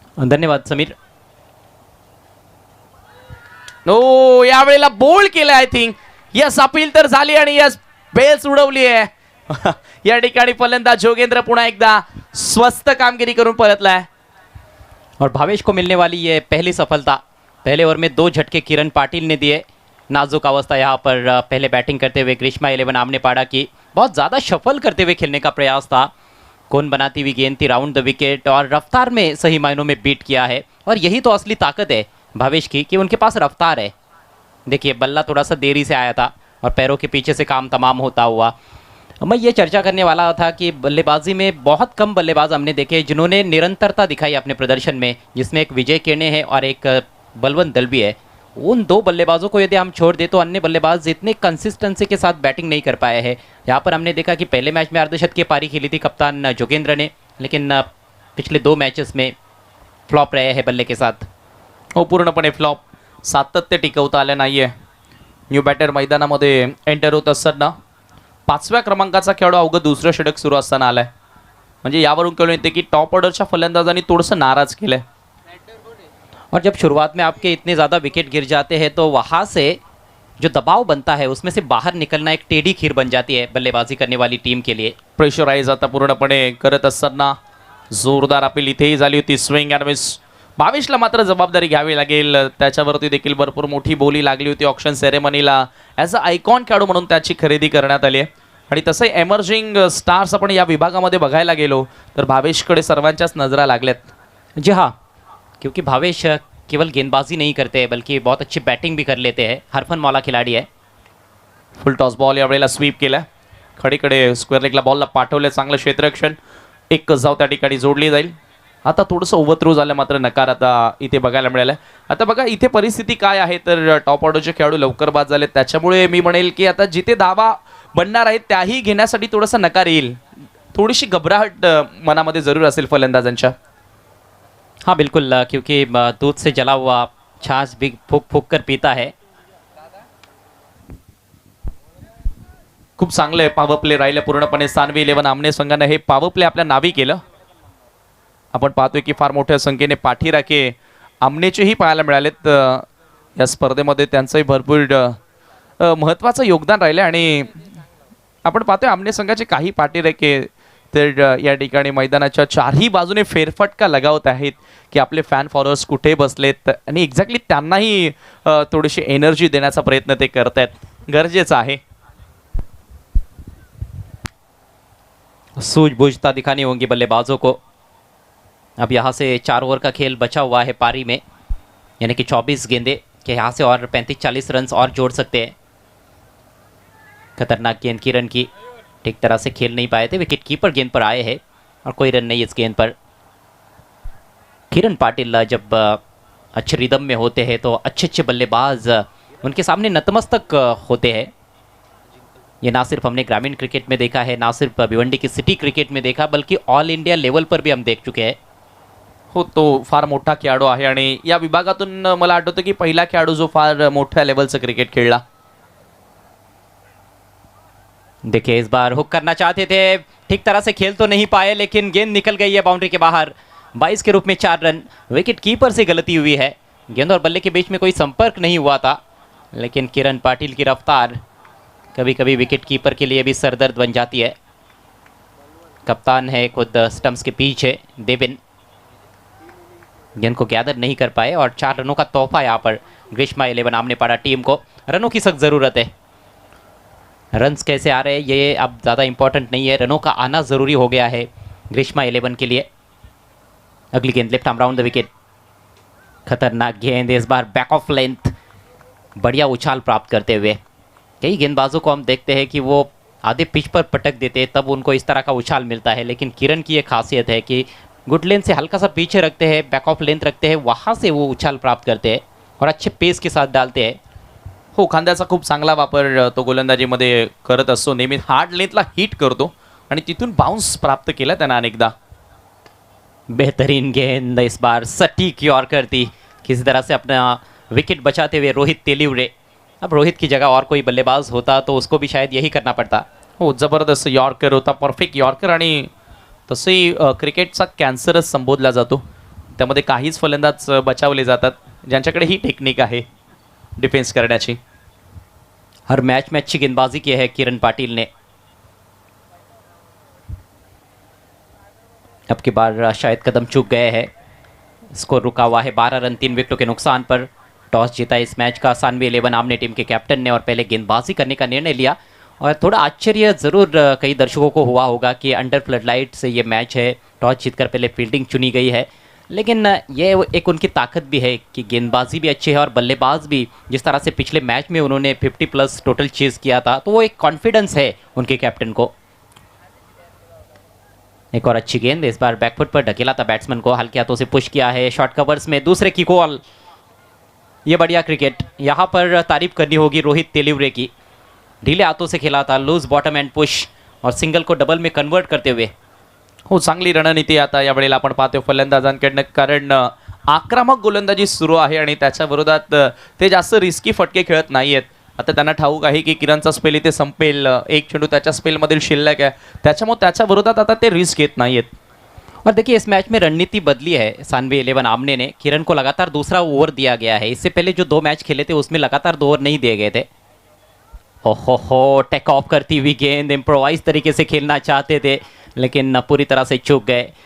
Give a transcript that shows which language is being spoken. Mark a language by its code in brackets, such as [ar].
[mr] धन्यवाद समीर. नो यावेळेला बोल्ड केलं [en] I think. [mr] यस अपील तर झाली आणि यस बेल्स उडवली आहे. या ठिकाणी फलंदाज जोगेंद्र पुन्हा एकदा स्वस्त कामगिरी करून परतलाय [hi] और भावेश को मिलने वाली ये पहली सफलता. पहले ओवर में 2 झटके किरण पाटिल ने दिए. नाजुक अवस्था यहाँ पर पहले बैटिंग करते हुए ग्रीष्मा 11 आमने पाड़ा की बहुत ज़्यादा शफल करते हुए खेलने का प्रयास था. कौन बनाती हुई गेंद थी राउंड द विकेट और रफ्तार में सही मायनों में बीट किया है. और यही तो असली ताकत है भावेश की कि उनके पास रफ्तार है. देखिए बल्ला थोड़ा सा देरी से आया था और पैरों के पीछे से काम तमाम होता हुआ. मैं ये चर्चा करने वाला था कि बल्लेबाजी में बहुत कम बल्लेबाज हमने देखे जिन्होंने निरंतरता दिखाई अपने प्रदर्शन में, जिसमें एक विजय किरणे है और एक बलवंत दलवी है. उन दो बल्लेबाजों को यदि हम छोड़ दें तो अन्य बल्लेबाज इतने कंसिस्टेंसी के साथ बैटिंग नहीं कर पाए हैं। यहाँ पर हमने देखा कि पहले मैच में अर्धशतक की पारी खेली थी कप्तान जोगेंद्र ने, लेकिन पिछले 2 मैचेस में फ्लॉप रहे हैं बल्ले के साथ। [mr] हो, पूर्णपणे फ्लॉप, सातत्य टिकवता आलं नाहीये. न्यू बॅटर मैदानामध्ये एंटर होत असताना 5व्या क्रमांकाचा खेळाडू अवघं दुसरं षटक सुरू असताना आलाय. म्हणजे यावरून कळून येते की टॉप ऑर्डरच्या फलंदाजांनी थोडंसं नाराज केलंय. [hi] और जब शुरुआत में आपके इतने ज़्यादा विकेट गिर जाते हैं तो वहाँ से जो दबाव बनता है उसमें से बाहर निकलना एक टेढ़ी खीर बन जाती है बल्लेबाजी करने वाली टीम के लिए। [mr] प्रेशराइज आता पूर्णपणे करत असताना जोरदार अपील इथेही झाली होती. [en] Swing and miss. [mr] 22ला मात्र जबाबदारी घ्यावी लागेल. त्याच्यावरती देखील भरपूर मोठी बोली लागली होती ऑक्शन सेरेमनीला. [en] as a icon [mr] खेळाडू म्हणून त्याची खरेदी करण्यात आली आहे. आणि तसंही एमर्जिंग स्टार्स आपण या विभागामध्ये बघायला गेलो तर भावेशकडे सर्वांच्याच नजरा लागल्यात. [hi] जी हाँ, क्योंकि भावेश केवल गेंदबाजी नहीं करते हैं बल्कि बहुत अच्छी बैटिंग भी कर लेते हैं. हरफन मौला खिलाड़ी है. [mr] फुल टॉस बॉल यावेळेला स्वीप केला. खडीकडे स्क्वेअर लेगला बॉलला पाठवलं. चांगलं क्षेत्ररक्षण. एक जाव त्या ठिकाणी जोडली जाईल. आता थोडंसं ओव्हरथ्रो झालं मात्र नकार आता इथे बघायला मिळाला. आता बघा इथे परिस्थिती काय आहे तर टॉप ऑर्डरचे खेळाडू लवकर बाद झाले. त्याच्यामुळे मी म्हणेल की आता जिथे दावा बनणार आहेत त्याही घेण्यासाठी थोडासा नकार येईल. थोडीशी घबराहट मनामध्ये जरूर असेल फलंदाजांच्या. [hi] हाँ बिल्कुल, क्योंकि दूध से जला हुआ छाछ भी फूक फूक कर पीता है. [mr] खूप चांगले पॉवर प्ले राहिले पूर्णपणे सानवी 11 आमने संघाने हे पॉवर प्ले आपल्या नावी केलं. आपण पाहतोय की फार मोठ्या संख्येने पाठीराखे आमनेचेही पाहायला मिळालेत. या स्पर्धेमध्ये त्यांचंही भरपूर महत्त्वाचं योगदान राहिलं आणि आपण पाहतोय आमने संघाचे काही पाठीराखे तर या ठिकाणी मैदानाच्या चारही बाजूने फेरफटका लगावत आहेत की आपले फॅन फॉलोअर्स कुठे बसलेत आणि एक्झॅक्टली त्यांनाही थोडीशी एनर्जी देण्याचा प्रयत्न ते करत आहेत. गरजेचं आहे. [hi] सूझबूझता दिखानी होंगी बल्लेबाजों को. अब यहाँ से 4 ओवर का खेल बचा हुआ है पारी में, यानी कि 24 गेंदे के यहाँ से और 35-40 रन और जोड़ सकते हैं. खतरनाक गेंद किरण की, ठीक तरह से खेल नहीं पाए थे. विकेट कीपर गेंद पर आए हैं और कोई रन नहीं इस गेंद पर. किरण पाटिल जब अच्छे रिदम में होते हैं तो अच्छे अच्छे बल्लेबाज उनके सामने नतमस्तक होते हैं. ये ना सिर्फ हमने ग्रामीण क्रिकेट में देखा है, ना सिर्फ भिवंडी की सिटी क्रिकेट में देखा, बल्कि ऑल इंडिया लेवल पर भी हम देख चुके हैं. [mr] हो, तो फार मोठा खेळाडू आहे आणि या विभागातून मला आठवतं की पहिला खेळाडू जो फार मोठ्या लेवलचं क्रिकेट खेळला. [hi] देखिए इस बार हुक करना चाहते थे, ठीक तरह से खेल तो नहीं पाए, लेकिन गेंद निकल गई है बाउंड्री के बाहर. 22 के रूप में 4 रन. विकेट कीपर से गलती हुई है. गेंद और बल्ले के बीच में कोई संपर्क नहीं हुआ था, लेकिन किरण पाटिल की रफ्तार कभी कभी विकेट कीपर के लिए भी सरदर्द बन जाती है. कप्तान है खुद स्टंप्स के पीछे देविन. गेंद को गैदर नहीं कर पाए और 4 रनों का तोहफा यहाँ पर ग्रीष्मा 11 आमने पड़ा टीम को. रनों की सख्त ज़रूरत है. रन्स कैसे आ रहे हैं ये अब ज़्यादा इंपॉर्टेंट नहीं है, रनों का आना ज़रूरी हो गया है ग्रीष्मा 11 के लिए. अगली गेंद left arm round the wicket. खतरनाक गेंद इस बार बैक ऑफ लेंथ. बढ़िया उछाल प्राप्त करते हुए. कई गेंदबाजों को हम देखते हैं कि वो आधे पिच पर पटक देते हैं तब उनको इस तरह का उछाल मिलता है, लेकिन किरण की ये खासियत है कि गुड लेंथ से हल्का सा पीछे रखते हैं, बैक ऑफ लेंथ रखते हैं, वहाँ से वो उछाल प्राप्त करते हैं और अच्छे पेस के साथ डालते हैं. [mr] हो, खांद्याचा खूप चांगला वापर तो गोलंदाजीमध्ये करत असतो. नेहमी हार्ड लेंथला हिट करतो आणि तिथून बाउन्स प्राप्त केला त्यानं अनेकदा. [hi] बेहतरीन गेंद इस बार सटीक यॉर्कर थी. किसी तरह से अपना विकेट बचाते हुए रोहित तेलिवरे. अब रोहित की जगह और कोई बल्लेबाज होता तो उसको भी शायद यही करना पड़ता. [mr] हो, जबरदस्त यॉर्कर होता, परफेक्ट यॉर्कर. आणि तसंही क्रिकेटचा कॅन्सरच संबोधला जातो. त्यामध्ये काहीच फलंदाज बचावले जातात ज्यांच्याकडे ही टेक्निक आहे डिफेन्स करण्याची. [hi] हर मैच में अच्छी गेंदबाजी की है किरण पाटिल ने. अब की बार शायद कदम चूक गए हैं. स्कोर रुका हुआ है 12 रन 3 विकेटों के नुकसान पर. टॉस जीता इस मैच का सानवी 11 आमने टीम के कैप्टन ने और पहले गेंदबाजी करने का निर्णय लिया. और थोड़ा आश्चर्य ज़रूर कई दर्शकों को हुआ होगा कि अंडर फ्लडलाइट से ये मैच है, टॉस जीतकर पहले फील्डिंग चुनी गई है, लेकिन ये एक उनकी ताकत भी है कि गेंदबाजी भी अच्छी है और बल्लेबाज भी. जिस तरह से पिछले मैच में उन्होंने 50+ टोटल चेज़ किया था तो वो एक कॉन्फिडेंस है उनके कैप्टन को. एक और अच्छी गेंद इस बार बैकफुट पर ढकेला था बैट्समैन को, हल्के हाथों से पुश किया है. शॉर्ट कवर्स में दूसरे की कॉल. ये बढ़िया क्रिकेट, यहाँ पर तारीफ करनी होगी रोहित तेलिवरे की। ढीले हाथों से खेला था, [en] loose bottom and push, [hi] और सिंगल को डबल में कन्वर्ट करते हुए। [mr] हो, चांगली रणनीती आता यावेळेला आपण पाहतो फलंदाजांकडनं, कारण आक्रमक गोलंदाजी सुरू आहे आणि त्याच्या विरोधात ते जास्त रिस्की फटके खेळत नाहीयेत. आता त्यांना ठाऊक आहे की किरणचा स्पेल इथे संपेल, एक चेंडू त्याच्या स्पेलमधील शिल्लक आहे, त्याच्यामुळे त्याच्या विरोधात आता ते रिस्क घेत नाहीयेत. [hi] और देखिए इस मैच में रणनीति बदली है सानवी 11 आमने ने। किरण को लगातार दूसरा ओवर दिया गया है। इससे पहले जो 2 मैच खेले थे उसमें लगातार 2 ओवर नहीं दिए गए थे। ओहो, टेक ऑफ करती हुई गेंद, इम्प्रोवाइज तरीके से खेलना चाहते थे लेकिन पूरी तरह से चूक गए।